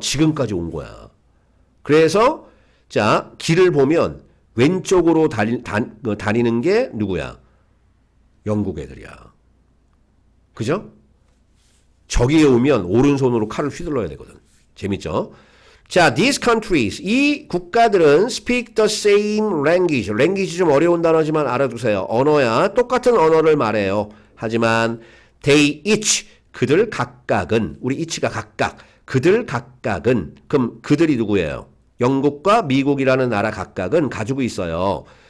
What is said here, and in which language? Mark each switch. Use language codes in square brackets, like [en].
[ko] 지금까지 온 거야. 그래서 자 길을 보면 왼쪽으로 다니는 게 누구야? 영국 애들이야. 그죠? 저기에 오면 오른손으로 칼을 휘둘러야 되거든. 재밌죠? [en] 자, these countries, [ko] 이 국가들은 [en] speak the same language. [ko] language 좀 어려운 단어지만 알아두세요. 언어야. 똑같은 언어를 말해요. 하지만 [en] they each, [ko] 그들 각각은, 우리 each가 각각, 그들 각각은, 그럼 그들이 누구예요? 영국과 미국이라는 나라 각각은 가지고 있어요.